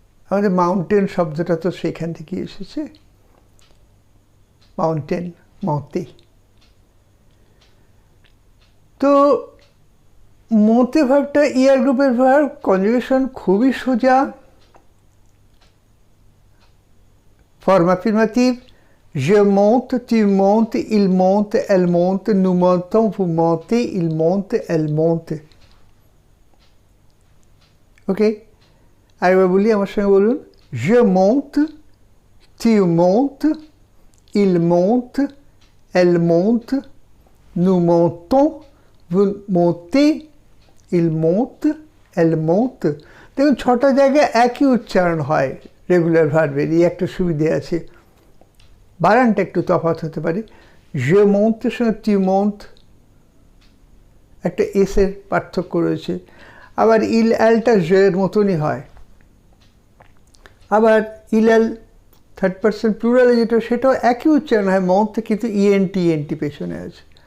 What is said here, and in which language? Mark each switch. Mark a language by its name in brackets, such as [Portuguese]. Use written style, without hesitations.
[Bangla] আমাদের মাউন্টেন শব্দটা তো সেখান থেকে এসেছে, মাউন্টেন, মতে। তো মতে ভার্বটা ইয়ার গ্রুপের ভার্ব, কনজুগেশন খুবই সোজা। [French] Forme affirmative, je monte, tu montes, il monte, elle monte, nous montons, vous montez, il monte, elle monte. Ok? [Bangla] আরেকবার বলি, আমার সঙ্গে বলুন। [French] Je monte, tu montes, il monte, elle monte, nous montons, vous montez, il monte, elle monte. [Bangla] দেখুন 6টা জায়গায় একই উচ্চারণ হয় রেগুলার ভার্বের। এই একটা সুবিধে আছে, বানানটা একটু তফাৎ হতে পারে। [French] je monte [Bangla] সঙ্গে [French] tu montes [Bangla] একটা এসের পার্থক্য রয়েছে। আবার ইল অ্যালটা জের মতনই হয়। আবার ইল অ্যাল থার্ড পার্সন প্লুরালে যেটা, সেটাও একই উচ্চারণ হয় মন্থে, কিন্তু ইএনটি পেছনে আছে।